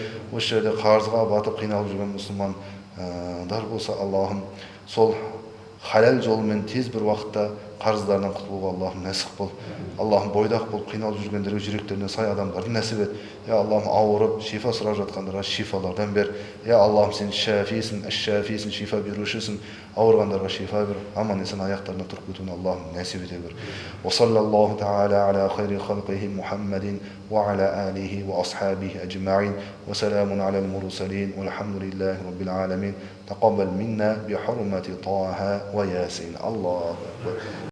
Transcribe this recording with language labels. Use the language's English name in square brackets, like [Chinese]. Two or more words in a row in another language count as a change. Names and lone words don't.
[Kazakh] Осы жерде қарызға батып қиналып жүрген мұсылмандар болса, Аллахым, сол халал жолымен тез бір уақытта қарыздарынан құтылуға Аллахым нәсіп қыл. Аллахым, бойдақ болып қиналып жүргендерге жүректеріне сай адамдарды нәсіп ет. Я Аллахым, ауырып шифа сұрап жатқандарға шифалардан бер. Я Аллахым, сен шафисің, әш-шафисің, шифа берушісің. Ауырғандарға шифа бер. Аман есен аяқтарына тұрып кетуін Аллахым нәсіп ете бер. [Arabic] وصلى الله تعالى على خير خلقه محمد وعلى آله وأصحابه أجمعين. وسلام على المرسلين. والحمد لله رب العالمين. تقبل منا بحرمة طه وياسين. الله أكبر.